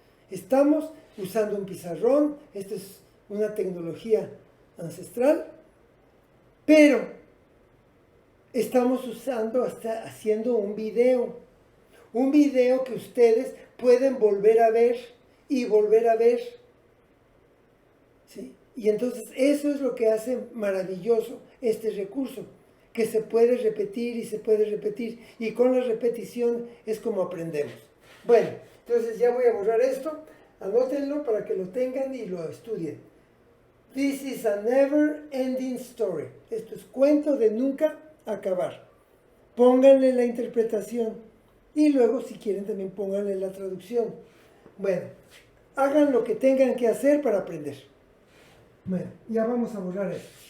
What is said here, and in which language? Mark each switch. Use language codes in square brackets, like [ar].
[es] Estamos usando un pizarrón, esta es una tecnología ancestral, pero estamos haciendo un video que ustedes pueden volver a ver y volver a ver, ¿sí? Y entonces eso es lo que hace maravilloso este recurso, que se puede repetir y se puede repetir, y con la repetición es como aprendemos. Bueno, entonces ya voy a borrar esto, anótenlo para que lo tengan y lo estudien. [en] This is a never ending story. [es] Esto es cuento de nunca acabar. Pónganle la interpretación y luego si quieren también pónganle la traducción. Bueno, hagan lo que tengan que hacer para aprender. Bueno, ya vamos a borrar esto.